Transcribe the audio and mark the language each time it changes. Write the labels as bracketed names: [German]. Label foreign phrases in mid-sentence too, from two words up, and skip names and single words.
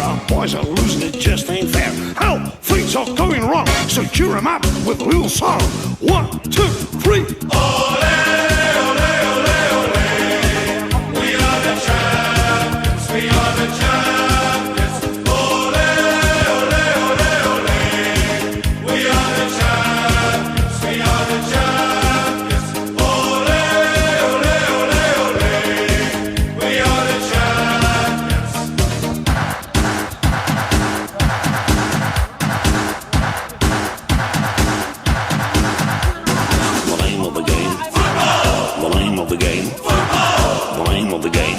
[English] Our boys are losing, it just ain't fair. Help! Things are going wrong, so cheer 'em up with a little song. 1, 2, 3. [Spanish] Ole, ole, ole, ole. [English] We are the champions. We are the champions. [Spanish] Ole, ole, ole, ole. [English] We are the champions. We are the champions. [Spanish] Ole, ole, ole, ole. [English] We are the champions. The name of the game. Football. The name of the game. Football. The name of the game.